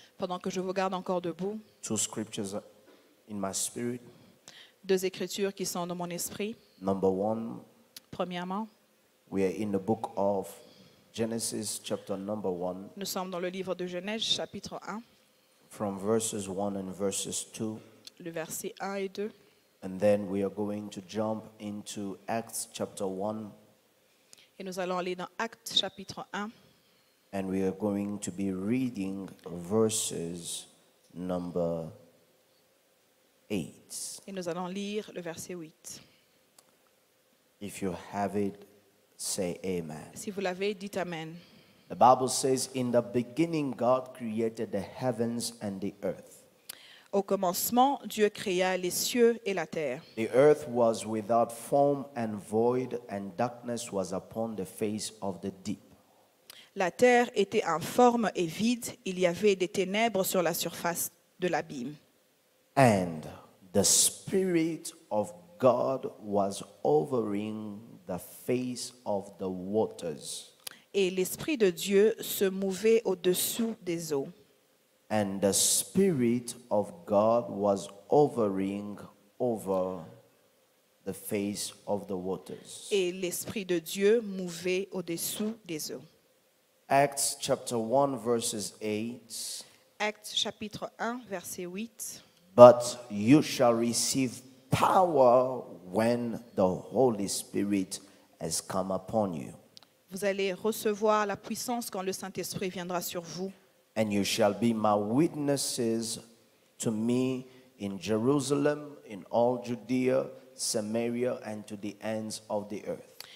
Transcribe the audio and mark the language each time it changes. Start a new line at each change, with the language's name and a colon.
French: pendant que je vous garde encore debout,
English: 2 scriptures in my spirit.
French: 2 écritures qui sont dans mon esprit.
English: Number 1,
French: Premièrement,
English: we are in the book of Genesis, chapter number 1,
French: nous sommes dans le livre de Genèse, chapitre 1,
English: from verses 1 and verses 2.
French: le verset 1 et 2.
English: And then we are going to jump into Acts chapter 1,
French: Et nous allons aller dans Actes, chapitre 1,
English: and we are going to be reading verses number 8.
French: et nous allons lire le verset 8.
English: If you have it, say amen.
French: Si vous l'avez, dites Amen.
English: The Bible says, in the beginning, God created the heavens and the earth.
French: Au commencement, Dieu créa les cieux et la terre.
English: The earth was without form and void, and darkness was upon the face of the deep.
French: La terre était informe et vide, il y avait des ténèbres sur la surface de l'abîme.
English: And the Spirit of God was hovering the face of the waters.
French: Et l'Esprit de Dieu se mouvait au-dessous des eaux.
English: And the Spirit of God was hovering over the face of the waters.
French: Et l'Esprit de Dieu mouvait au-dessous des eaux.
English: Acts chapter 1 verses 8.
French: Actes chapitre 1, verset 8.
English: But you shall receive power when the Holy Spirit has come upon you.
French: Vous allez recevoir la puissance quand le Saint-Esprit viendra sur vous.
English: And you shall be my witnesses to me in Jerusalem, in all Judea, Samaria, and to the ends of the earth.